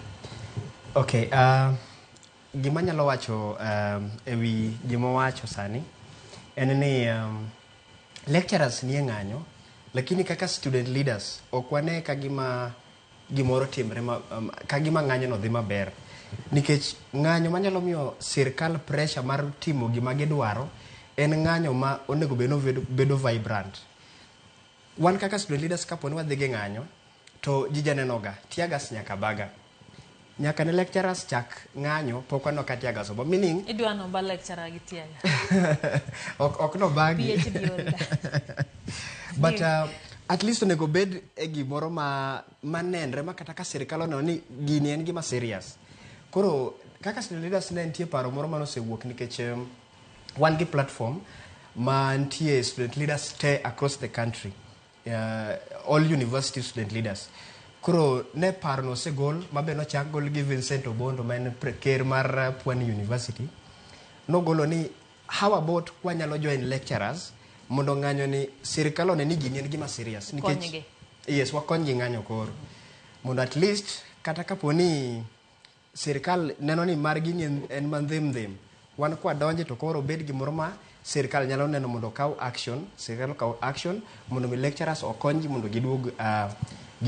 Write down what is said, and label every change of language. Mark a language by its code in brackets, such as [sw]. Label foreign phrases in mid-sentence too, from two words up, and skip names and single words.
[luo] Okay, gima nyalo wacho ewi gima wacho sani en ni lecturers nie ng'anyo, lakini kaka [en] student leaders [luo] ok wane ka gimoro timre ka gima ng'anyo no dhi maber, nikech ng'anyo manyalo miyo sirkal pressure mar timo gima gidwaro en ng'anyo ma onego bedo vibrant. Wan kaka [en] student leaders [luo] kapo ni wadhi gi ng'anyo to ji janenoga tiagas nyaka baga, nyaka ne lecturers chak ng'anyo pok wano ka tiagas obo, meaning idwa no ba lecturer gi tiaga ok no bagi PhD [en] but at least [luo] onego bed e gimoro manenre ma kata ka sirkal oneno ni gini en gima serious. Koro kaka [en] student leaders [luo] ne nitie paro moro manosewuok nikech wan gi platform ma nitie [en] student leaders [luo] te [en] across the country, all university student leaders. [luo] Koro ne paro no osegol mabe nochak gol gi Vincent Obondo ma en ker mar Pwani University. Nogolo ni [en] how about [luo] kwanyalo join lecturers mondo ng'anyo ni sirkal one ni gini en gima serious, nikech yes wakony gi ng'anyo koro mondo [en] at least [luo] kata kapo ni sirkal neno ni mar gini en mandhem wan kwa donje to koro bed gimoro ma sirkal nyalo neno mondo kaw action, sirkal kaw action mondo mi lecturers okonygi mondo giduog gipuonjre.